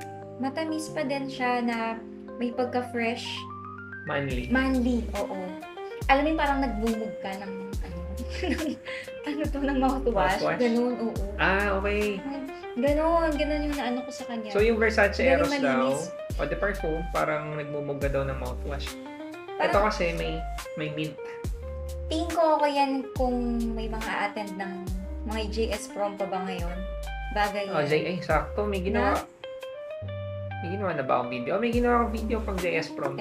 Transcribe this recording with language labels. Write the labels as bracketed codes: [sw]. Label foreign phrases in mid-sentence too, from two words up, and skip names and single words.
[tl] Matamis pa din siya na may pagka-fresh. Manly. Manly, oo. Alam mo yung parang nagbumog ka ng ng mouthwash. Mouthwash? Ganun, oo. Okay. Ganun yung naano ko sa kanya. So, yung Versace Very Eros daw, malinis. Eau de Parfum, parang nagmumugga daw ng mouthwash. Ito Parang- kasi may mint. Tingin ko okay yan kung may mga attend ng mga JS prom pa ba ngayon. Bagay Oh, yan. sakto. May ginawa. May ginawa na ba akong video? May ginawa akong video pang JS prom.